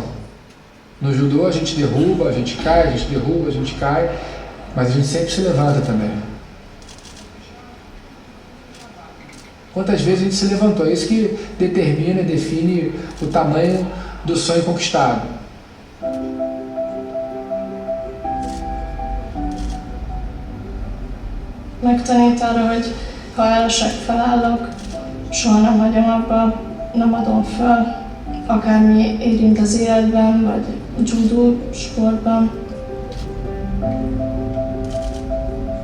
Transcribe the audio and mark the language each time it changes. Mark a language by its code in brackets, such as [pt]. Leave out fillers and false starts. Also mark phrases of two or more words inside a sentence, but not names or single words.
[pt] No judô a gente derruba, a gente cai, a gente derruba, a gente cai, mas a gente sempre se levanta também. Quantas vezes a gente se levantou? É isso que determina e define o tamanho do sonho conquistado. [hu] Megtanít arra, hogy ha elesek, felállok, soha nem hagyom abba, nem adom fel, akármi érint az életben, vagy a judo sportban.